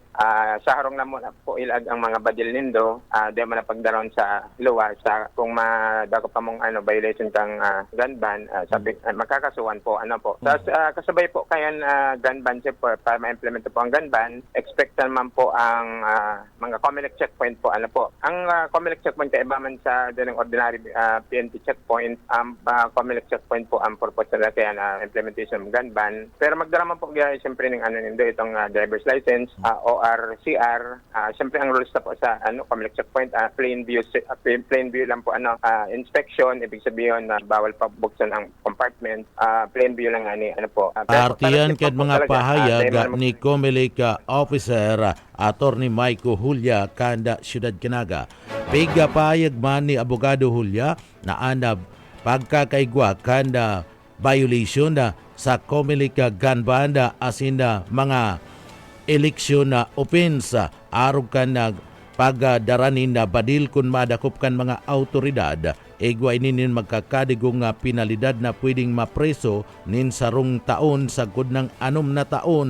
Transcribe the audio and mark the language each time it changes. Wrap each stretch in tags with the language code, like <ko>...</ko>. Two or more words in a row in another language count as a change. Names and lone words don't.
<bik>Sa harong na muna po ilag ang mga badil nindo, di man na pagdaron sa luwa sa kung madago pa mong violation kang</bik> <en>gun ban,</en> <bik>sabi makakasuhan po po.</bik> <tl>Tapos kasabay po kayan</tl> <en>gun ban</en> <tl>po para ma-implement po ang</tl> <en>gun ban,</en> <tl>expect naman po ang mga Comelec checkpoint po po.</tl> <bik>Ang Comelec checkpoint kaiba man sa dalang ordinary PNP checkpoint, ang Comelec checkpoint po ang purpose nila kaya implementation ng</bik> <en>gun ban.</en> <tl>Pero magdala man po siyempre ng nindo itong driver's license, ORCR. Siyempre ang rules na po sa Comelec checkpoint,</tl> <en>plain view</en> <tl>lang po inspection, ibig sabihin na bawal pa buksan ang compartment,</tl> <en>plain view</en> <tl>lang po.</tl> <bik>Partiyan ket mga pahayag ni Comelec officer Attorney Maiko Hulya kanda Siyudad Canaga. Piga pahayag man ni abogado Hulya na anab pagkakaigwa kanda violation na sa Comelec</bik> <en>gun ban</en> <bik>asin mga eleksyon na offense arog kan pagdaranin na badil kun madakop kan mga autoridad igwa inin magkakadigong penalidad na pwedeng mapreso nin sarong taon sagod ng 6 na taon.</bik>